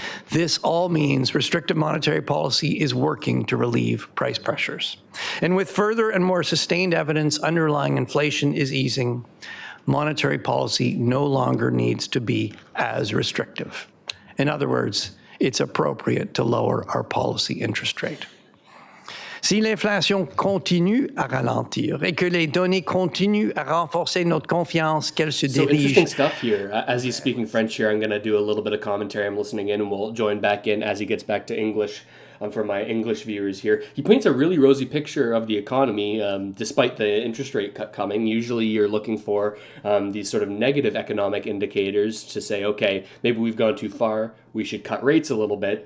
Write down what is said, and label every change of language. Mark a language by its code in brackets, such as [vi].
[en] This all means restrictive monetary policy is working to relieve price pressures. And with further and more sustained evidence underlying inflation is easing, monetary policy no longer needs to be as restrictive. In other words, it's appropriate to lower our policy interest rate. [fr] Si l'inflation continue à ralentir et que les données continuent à renforcer notre confiance qu'elle se [en] So [fr] dirige. [en] interesting stuff here. As he's speaking French here, I'm going to do a little bit of commentary. I'm listening in, and we'll join back in as he gets back to English. For my English viewers here, he paints a really rosy picture of the economy, despite the interest rate cut coming. Usually you're looking for these sort of negative economic indicators to say, okay, maybe we've gone too far, we should cut rates a little bit.